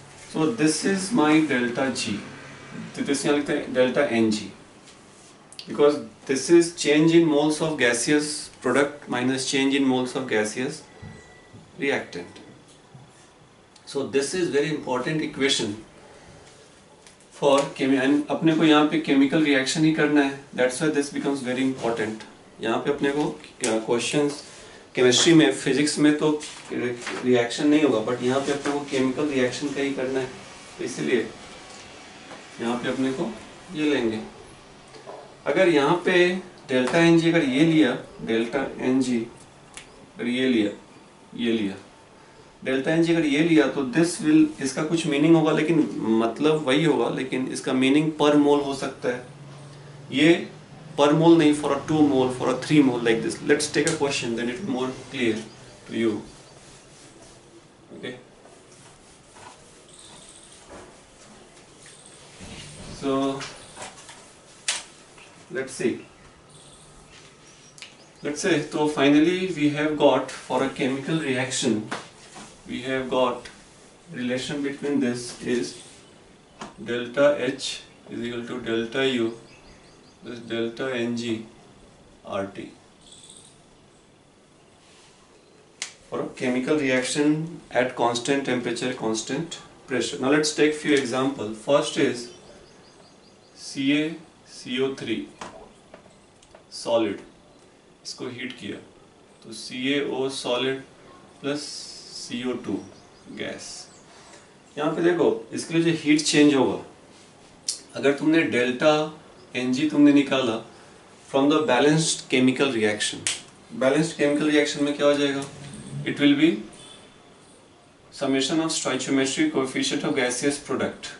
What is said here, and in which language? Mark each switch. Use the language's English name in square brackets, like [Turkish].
[English] So this is my delta G. This [Hindi] यहाँ लिखते हैं [English] delta Ng, because this is change in moles of gaseous product minus change in moles of gaseous reactant. So this is very important equation for and [Hindi] अपने को यहाँ पे chemical reaction ही करना है. [English] That's why this becomes very important. [Hindi] यहाँ पे अपने को questions केमिस्ट्री में, फिजिक्स में तो रिएक्शन नहीं होगा, बट यहाँ पे अपने को केमिकल रिएक्शन का ही करना है, तो इसलिए यहाँ पे अपने को ये लेंगे. अगर यहाँ पे डेल्टा एन जी अगर ये लिया, डेल्टा एन जी अगर ये लिया डेल्टा एन जी अगर ये लिया तो [English] this will, [Hindi] इसका कुछ मीनिंग होगा लेकिन मतलब वही होगा, लेकिन इसका मीनिंग पर मोल हो सकता है. [English] ये per mole [Hindi] nahi, [English] for a 2 mole, for a 3 mole, like this. Let's take a question, then it will be more clear to you. Okay. So let's see. Let's say, so finally we have got, for a chemical reaction, we have got relation between this is delta H is equal to delta U is delta Ng RT for a chemical reaction at constant temperature, constant pressure. Now let's take few examples. First is CaCO3 solid, [Hindi] इसको heat किया तो [English] CaO solid plus CO2 gas. [Hindi] यहाँ पे देखो इसके लिए जो heat change होगा, [English] अगर तुमने delta Ng तुमने निकाला from the balanced chemical reaction, balanced chemical reaction [Hindi] में क्या हो जाएगा, [English] It will be summation of stoichiometric coefficient of gaseous product.